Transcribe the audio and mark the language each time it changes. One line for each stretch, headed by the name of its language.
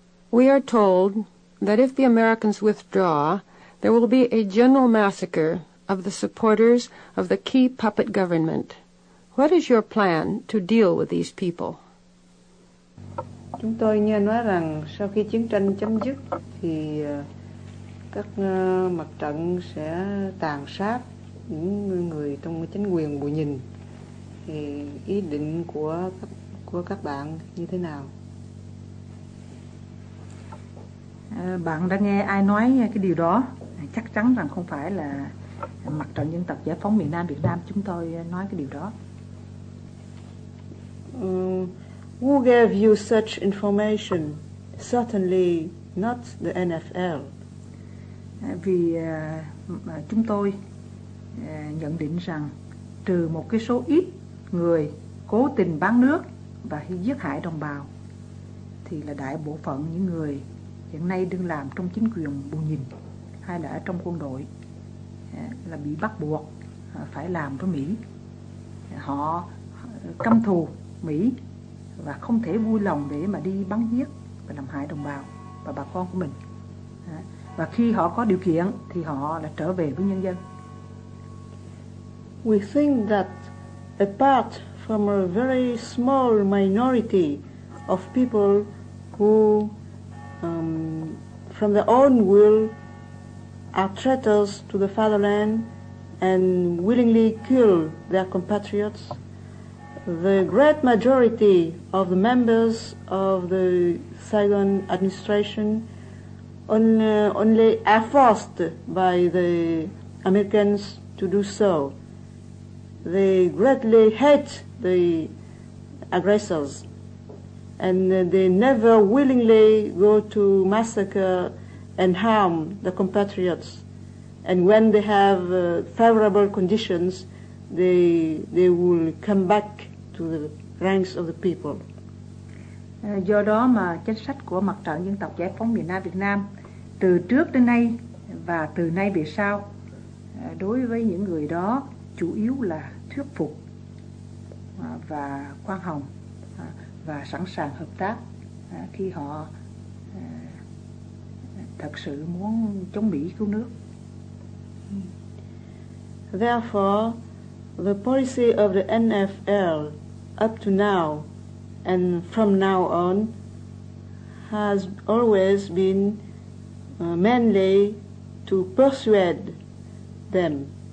English: We are told that if the Americans withdraw, there will be a general massacre of the supporters of the key puppet government. What is your plan to deal with these people?
Vietnamese: Chúng tôi nghe nói rằng sau khi chiến tranh chấm dứt thì các mặt trận sẽ tàn sát những người trong chính quyền bù nhìn. Thì ý định của các bạn như thế nào? Bạn đã nghe ai nói cái điều đó? Chắc chắn rằng không phải là Mặt trận Dân tộc Giải phóng miền Nam Việt Nam chúng tôi nói cái điều đó.
English: Who gave you such information? Certainly not the NFL.
Vietnamese: Vì chúng tôi nhận định rằng trừ một cái số ít người cố tình bán nước và giết hại đồng bào, thì là đại bộ phận những người hiện nay đang làm trong chính quyền bù nhìn hay là ở trong quân đội là bị bắt buộc phải làm với Mỹ. Họ căm thù Mỹ và không thể vui lòng để mà đi bắn giết và làm hại đồng bào và bà con của mình. Và khi họ có điều kiện thì họ là trở về với nhân dân.
English: We think that apart from a very small minority of people who from their own will are traitors to the fatherland and willingly kill their compatriots, the great majority of the members of the Saigon administration only are forced by the Americans to do so. They greatly hate the aggressors, and they never willingly go to massacre and harm their compatriots. And when they have favorable conditions, they will come back to the ranks of the people.
Vietnamese: Do đó mà chính sách của Mặt trận Dân tộc Giải phóng miền Nam Việt Nam từ trước đến nay và từ nay về sau đối với những người đó chủ yếu là thuyết phục và khoan hồng và sẵn sàng hợp tác khi họ thật sự muốn chống Mỹ cứu nước.
English: Therefore, the policy of the NFL up to now and from now on has always been mainly to persuade them.